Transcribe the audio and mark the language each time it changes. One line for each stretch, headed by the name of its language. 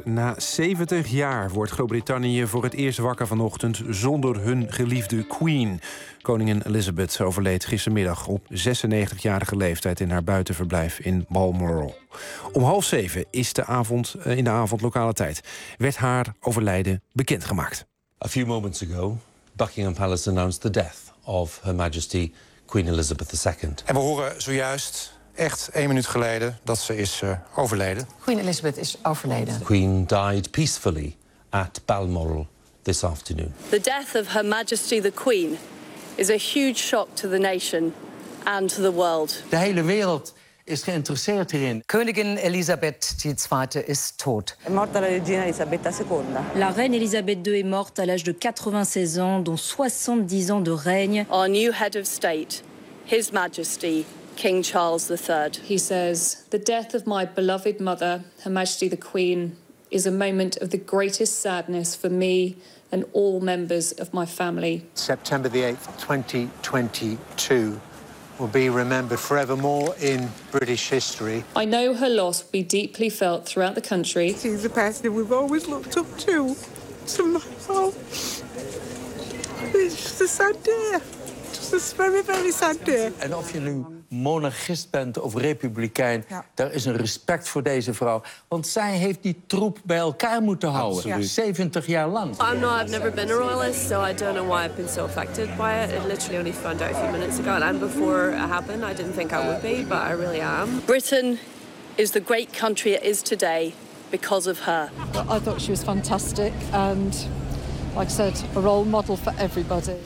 Dutch: Na 70 jaar wordt Groot-Brittannië voor het eerst wakker vanochtend zonder hun geliefde Queen. Koningin Elizabeth overleed gistermiddag op 96-jarige leeftijd in haar buitenverblijf in Balmoral. Om 6:30 is de avond, in de avond lokale tijd, werd haar overlijden bekendgemaakt.
English: A few moments ago, Buckingham Palace announced the death of Her Majesty Queen Elizabeth II.
Dutch: En we horen zojuist, echt 1 minuut geleden, dat ze is overleden. Queen Elizabeth is overleden.
English: The Queen died peacefully at Balmoral this afternoon. The death of Her Majesty the Queen is a huge shock to the nation and to the world.
Dutch: De hele wereld is geïnteresseerd hierin. Koningin Elisabeth II is dood.
Italian: È morta la regina Elisabetta II.
French: La reine Elisabeth II est morte à l'âge de 96 ans, dont 70 ans de règne.
English: Our new head of state, His Majesty King Charles III. He says, "The death of my beloved mother, Her Majesty the Queen, is a moment of the greatest sadness for me and all members of my family." September the 8th, 2022 will be remembered forevermore in British history. I know her loss will be deeply felt throughout the country. She's a person we've always looked up to. So my mom, it's just a sad day. Just a very, very sad day. And off you loop.
Dutch: monarchist bent of republikein, daar is een respect voor deze vrouw. Want zij heeft die troep bij elkaar moeten houden. Absoluut. 70 jaar lang.
English: I'm not, I've never been a royalist, so I don't know why I've been so affected by it. It literally only found out a few minutes ago. And before it happened, I didn't think I would be, but I really am. Britain is the great country it is today because of her. I thought she was fantastic and, like I said, a role model for everybody.